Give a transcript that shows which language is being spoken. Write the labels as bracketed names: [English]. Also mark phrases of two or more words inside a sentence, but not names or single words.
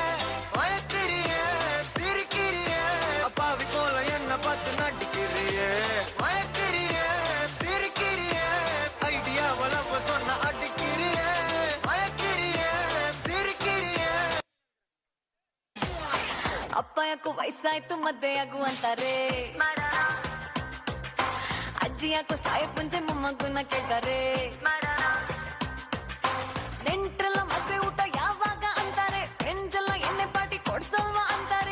[Tamil] மயக்கிறியே சிரிக்கிறியே அப்பாவி போல என்ன பார்த்து நடிக்கிறியே. மயக்கிறியே சிரிக்கிறியே ஐடியாவளவு சொன்ன அடிக்கிறியே. மயக்கிறியே சிரிக்கிறியே. [Kannada] ಅಪ್ಪ ಯಾಕೋ ವಯಸ್ಸಾಯ್ತು ಮದ್ದೆ ಆಗು ಅಂತಾರೆ, ಅಜ್ಜಿ ಯಾಕೋ ಸಾಯ ಪುಂಜೆ ಮೊಮ್ಮಗುನ ಕೇಳ್ತಾರೆ, ನೆಂಟ್ರೆಲ್ಲ ಮದ್ವೆ ಊಟ ಯಾವಾಗ ಅಂತಾರೆ, ಫ್ರೆಂಡ್ಸ್ ಎಲ್ಲ ಎಣ್ಣೆ ಪಾರ್ಟಿ ಕೊಡ್ಸಲ್ವಾ ಅಂತಾರೆ.